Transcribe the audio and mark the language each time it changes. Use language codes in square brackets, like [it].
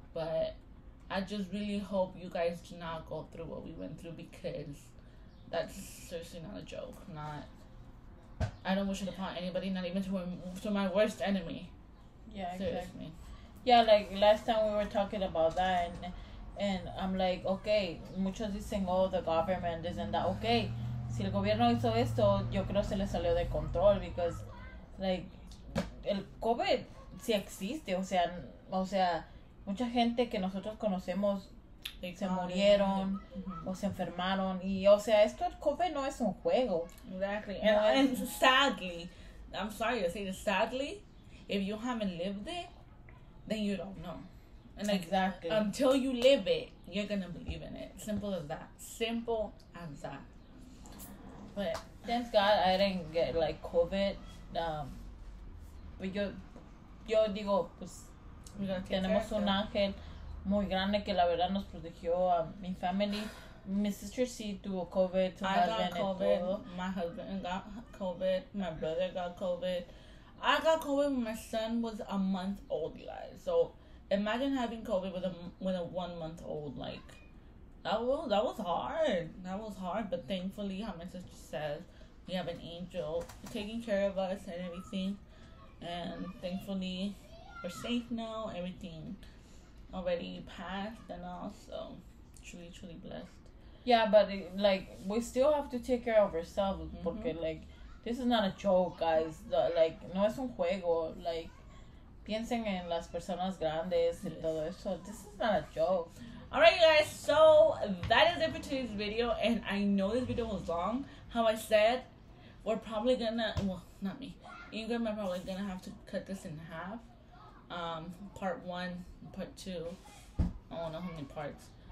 [en] But I just really hope you guys do not go through what we went through, because that's seriously not a joke. I don't wish it upon anybody, not even to my worst enemy. Yeah, seriously. exactly. Yeah, like last time we were talking about that, and I'm like, okay, [es] muchos dicen, [en] oh, the government isn't that. [es] Okay, si el gobierno hizo esto, yo creo se le salió de control, [en] because like [es] el COVID sí existe, o sea, mucha gente que nosotros conocemos se murieron o se enfermaron, y o sea, esto el COVID no es un juego. [en] Exactly. And sadly, I'm sorry to say this, sadly, if you haven't lived it, then you don't know. And like, exactly, until you live it, you're gonna believe in it. Simple as that. Simple as that. But thank God I didn't get like COVID. [es] Pues yo digo, pues tenemos un ángel muy grande que la verdad nos protegió a mi family. Mi sister sí tuvo COVID. [en] I got COVID. My husband got COVID. My brother got COVID. I got COVID when my son was a month old, you guys. So imagine having COVID with a 1 month old. Like, that was hard. That was hard. But thankfully, how my sister says, we have an angel taking care of us and everything. And thankfully, we're safe now. Everything already passed and all. So truly, truly blessed. Yeah, but like, we still have to take care of ourselves. Porque like, this is not a joke, guys. [es] Like, no es un juego. Like, piensen en las personas grandes y todo eso. [en] This is not a joke. Alright, you guys. So that is it for today's video. And I know this video was long. How I said, we're probably gonna, well, not me, Ingrid and I are probably gonna have to cut this in half. Part 1, part 2. I don't know how many parts.